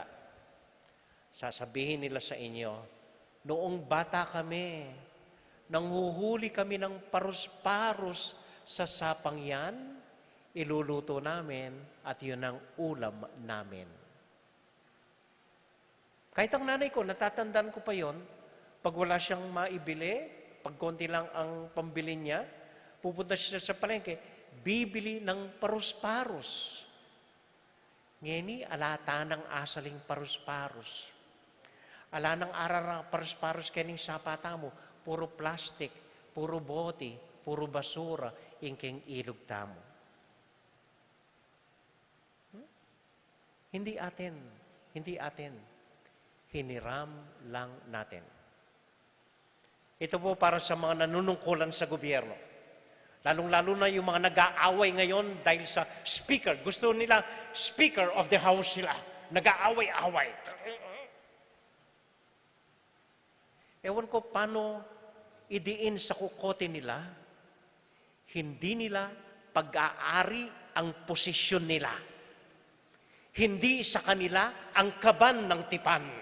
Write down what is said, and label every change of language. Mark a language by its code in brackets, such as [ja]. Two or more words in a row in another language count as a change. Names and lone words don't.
[tl] Sasabihin nila sa inyo, noong bata kami, nanghuhuli kami ng parus-parus sa sapang yan, iluluto namin at yun ang ulam namin. Kahit ang nanay ko, natatandaan ko pa yon, pag wala siyang maibili, pag konti lang ang pambili niya, pupunta siya sa palengke, bibili ng parus-parus. [pam] Ngeni, alata ng asaling parus-parus. Ala nang arara paros-paros kening sapata mo, [tl] puro plastic, puro bote, puro basura, [pam] ingking ilog tamo. [tl] Hindi atin. Hiniram lang natin. Ito po para sa mga nanunungkulan sa gobyerno. Lalong-lalo na yung mga nag-aaway ngayon dahil sa speaker. Gusto nila, [en] speaker of the house [tl] sila. Nag-aaway-away. Ewan ko paano idiin sa kukote nila, hindi nila pag-aari ang posisyon nila. Hindi sa kanila ang kaban ng tipan.